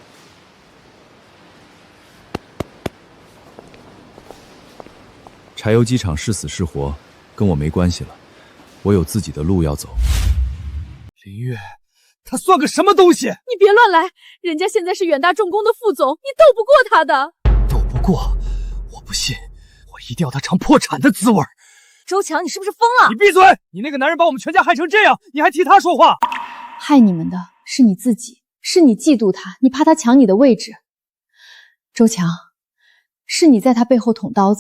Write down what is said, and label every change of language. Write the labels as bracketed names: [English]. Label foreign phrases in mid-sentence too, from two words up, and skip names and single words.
[Chinese] 柴油機廠是死是活，跟我沒關係了，我有自己的路要走。林月，他算個什麼東西？你別亂來，人家現在是遠大重工的副總，你鬥不過他的。鬥不過？我不信，我一定要他嘗破產的滋味。周強，你是不是瘋了？你閉嘴！你那個男人把我們全家害成這樣，你還替他說話？害你們的是你自己，是你嫉妒他，你怕他搶你的位置。周強，是你在他背後捅刀子。